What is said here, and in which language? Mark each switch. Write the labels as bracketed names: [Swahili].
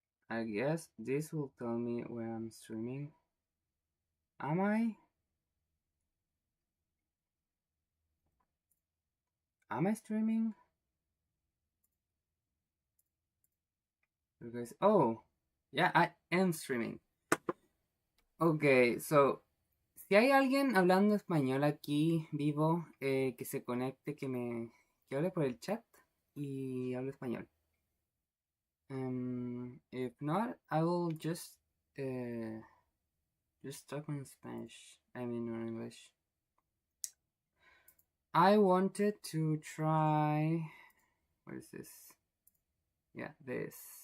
[English] I guess this will tell me when I'm streaming. Am I? Am I streaming? Because oh, yeah, I am streaming. Okay, so [Spanish] si hay alguien hablando español aquí vivo, que se conecte, que hable por el chat y hable español. [English] If not, I will just talk in Spanish. I mean in English. I wanted to try. What is this? Yeah, this.